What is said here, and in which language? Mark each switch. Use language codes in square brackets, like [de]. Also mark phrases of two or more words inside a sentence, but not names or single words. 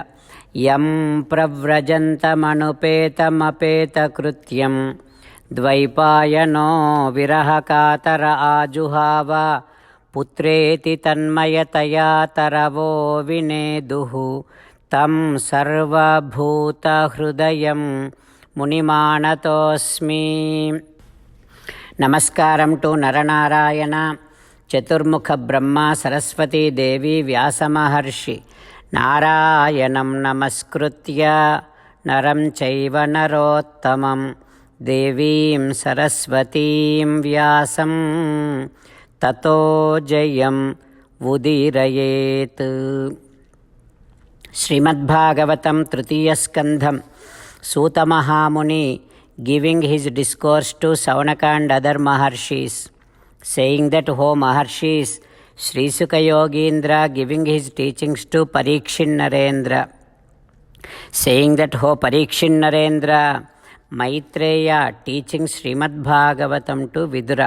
[sa] यं प्रव्रजन्तमनुपेत कृत्यं द्वैपायनो विरहकातर आजुहाव पुत्रेति तन्मयतया तरवो विनेदुः तं सर्वभूत हृदयं मुनिमानतोऽस्मि. నమస్కారం టు నరనారాయణ చతుర్ముఖ బ్రహ్మ సరస్వతీ దేవి వ్యాసమహర్షి నారాయణం నమస్కృత్య నరం చైవ నరోత్తమం దేవీం సరస్వతీం వ్యాసం తతో జయం ఉదీరయేత్. శ్రీమద్భాగవతం తృతీయ స్కంధం. [en] సూత మహాముని giving his discourse to Saunaka and other Maharshis, saying that, O Maharshis, Sri Sukha Yogindra giving his teachings to Parikshin Narendra, saying that, O Parikshin Narendra, Maitreya teaching Srimad Bhagavatam to Vidura.